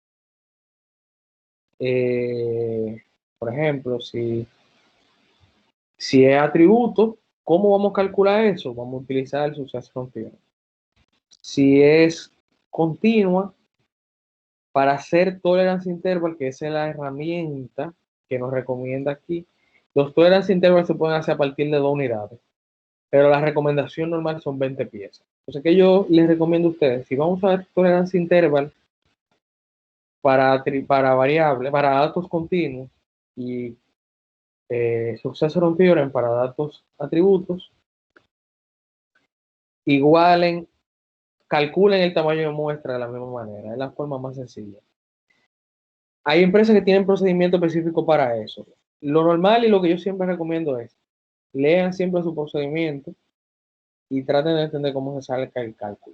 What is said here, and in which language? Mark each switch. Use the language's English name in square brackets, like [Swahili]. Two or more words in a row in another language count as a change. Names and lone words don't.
[Spanish] Por ejemplo, si es atributo, ¿cómo vamos a calcular eso? Vamos a utilizar el [English] success frontier. [Spanish] Si es continua, para hacer [English] tolerance interval, [Spanish] que es la herramienta que nos recomienda aquí, los [English] tolerance interval [Spanish] se pueden hacer a partir de 2 unidades, pero la recomendación normal son 20 piezas. Entonces, ¿qué yo les recomiendo a ustedes? Si vamos a ver [English] tolerance interval [Spanish] para variables, para datos continuos y [English] success theorem [Spanish] para datos atributos, igualen, calculen el tamaño de muestra de la misma manera, es la forma más sencilla. Hay empresas que tienen procedimiento específico para eso. Lo normal y lo que yo siempre recomiendo es, lean siempre su procedimiento y traten de entender cómo se sale el cálculo.